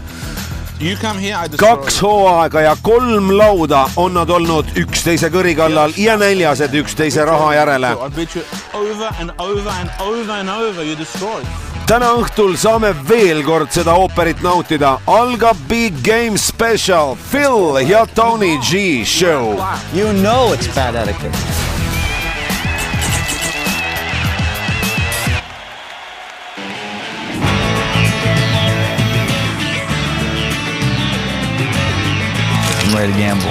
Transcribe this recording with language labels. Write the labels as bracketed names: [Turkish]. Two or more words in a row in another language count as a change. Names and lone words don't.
[Estonian] 2 hooaega ja 3 lauda on nad olnud üksteise kõri kallal ja näljased üksteise raha järele. Täna õhtul saame veel kord seda ooperit nautida. Algab Big Game Special, Phil ja Tony G show. [English] You know it's bad etiquette. I'm ready to gamble.